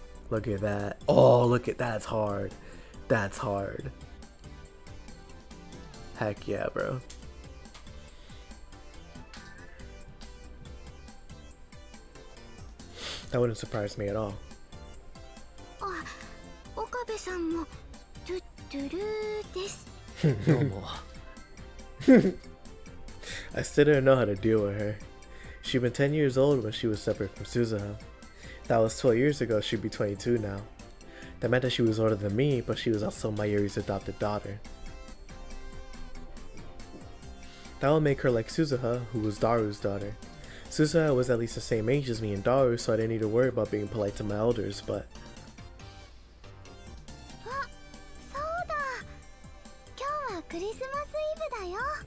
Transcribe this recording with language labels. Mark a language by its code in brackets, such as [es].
[en] Look at that. Oh, look at that's hard. That's hard. Heck yeah, bro. That wouldn't surprise me at all. [ja] あ、岡部さんもトゥットゥルーです。どうも。 [en] I still didn't know how to deal with her. She'd been 10 years old when she was separate from Suzuha. That was 12 years ago, she'd be 22 now. That meant that she was older than me, but she was also Mayuri's adopted daughter. That would make her like Suzuha, who was Daru's daughter. Suzuha was at least the same age as me and Daru, so I didn't need to worry about being polite to my elders, but... [ja] あ、そうだ。今日はクリスマスイブだよ。